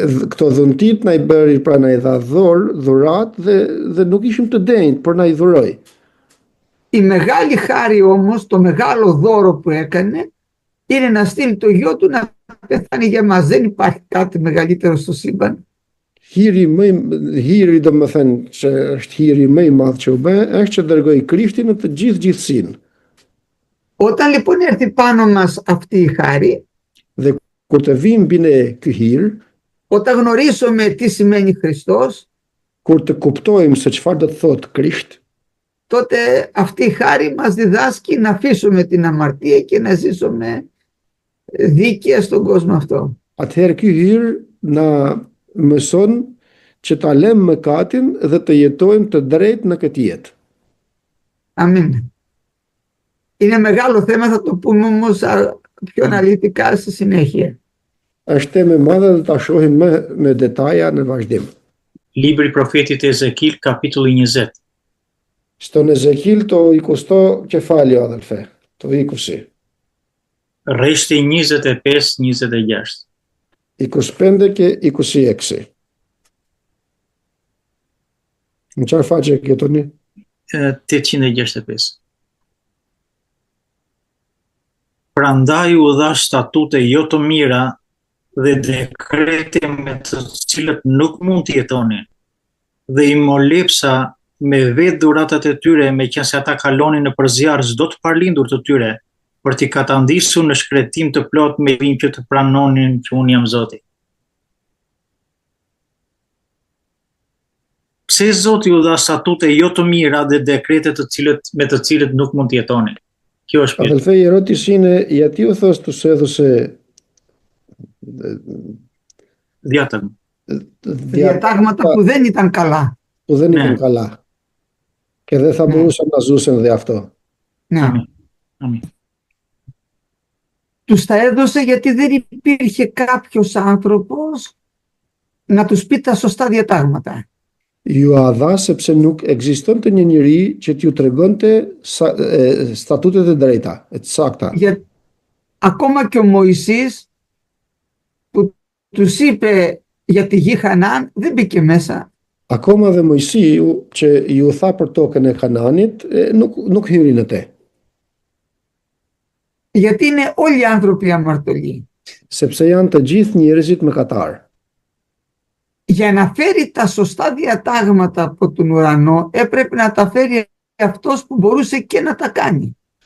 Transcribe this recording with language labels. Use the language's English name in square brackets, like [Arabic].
[Albanian] Këto dhuntit na i bëri, pra na i dha dhurat dhe nuk ishim të denjtë, por na i dhuroi. [Greek] Η μεγάλη χάρη όμως, το μεγάλο δώρο που έκανε, είναι να στείλει το γιο του να πεθάνει για μας. Δεν υπάρχει κάτι μεγαλύτερο στο σύμπαν. [Albanian] Hiri do më thënë që është hiri më i madh që u bë, është që dërgoi Krishtin në të gjithësinë. [Greek] Όταν λοιπόν έρθει πάνω μας αυτή η χάρη, [Albanian] Dhe kur të vijë mbi ne ky hir, [Greek] όταν γνωρίσουμε τι σημαίνει Χριστός, [Albanian] kur të kuptojmë se çfarë do të thotë Krisht, [Greek] τότε αυτή η χάρη μας διδάσκει να αφήσουμε την αμαρτία και να ζήσουμε δίκαια στον κόσμο αυτό. [Albanian] atëherë ky hir na mëson që ta lëmë mëkatin dhe të jetojmë të drejtë në këtë jetë. [Greek] Αμήν. Είναι μεγάλο θέμα, θα το πούμε όμως πιο αναλυτικά στη συνέχεια. [Albanian] Është temë e madhe dhe ta shohim me detaja në vazhdim. Libri i profetit Ezekil, kapitulli 20. [Greek] Στον Εζεκίλ το 20ο κεφάλαιο, αδελφέ, το 20. [Albanian] Rreshti 25-26. [Greek] 25 και 26. [Albanian] Në çfarë faqe ke tani? 865. Prandaj u dha statute jo të mira dhe dekrete me të cilët nuk mund të jetonin, dhe i molepsa me vetë dhuratat e tyre, me qenë se ata kalonin në përzjarr çdo të parlindur të tyre, për t'i katandisur në shkretim të plot me vim që të pranonin që unë jam Zoti. Pse Zoti u dha statute jo të mira dhe dekrete me të cilët nuk mund të jetonin? Kjo është pyetja. [Greek] Αδελφέ, η ερώτηση είναι γιατί ο Θεός τους έδωσε Διάταγμα. Διατάγματα που δεν ήταν καλά. που δεν ήταν Ναι. καλά και δεν θα μπορούσαν να ζούσαν δε αυτό. Ναι. Αμήν. Τους τα έδωσε γιατί δεν υπήρχε κάποιος άνθρωπος να τους πει τα σωστά διατάγματα. [Albanian] Ju a dha sepse nuk ekzistonte një njeri që t'ju tregonte statutet e drejta, e të sakta. [Greek] Ακόμα και ο Μωυσής που τους είπε για τη γη Χανάν δεν μπήκε μέσα. [Albanian] Akoma dhe Mojsiu që ju tha për tokën e Kananit, nuk hyri në te. [Greek] Γιατί είναι όλοι οι άνθρωποι αμαρτωλοί. [Albanian] sepse janë të gjithë njerëzit mëkatar. [Greek] Για να φέρει τα σωστά διατάγματα από τον ουρανό έπρεπε να τα φέρει αυτός που μπορούσε και να τα κάνει.